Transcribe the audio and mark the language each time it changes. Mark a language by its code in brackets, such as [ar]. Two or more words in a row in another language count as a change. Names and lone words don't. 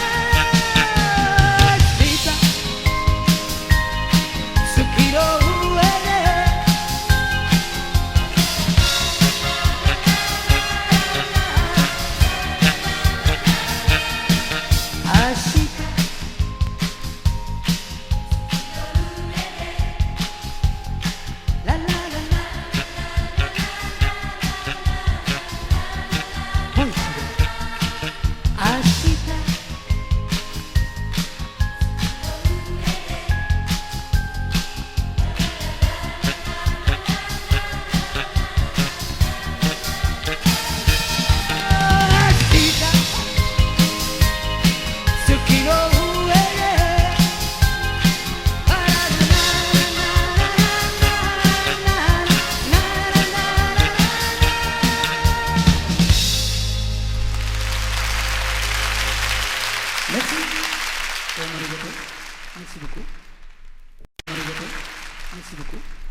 [ja] 明日、月の上で明日, la la la la. Ashita, Ashita, 月の上で Merci. [fr] Merci beaucoup. Merci beaucoup.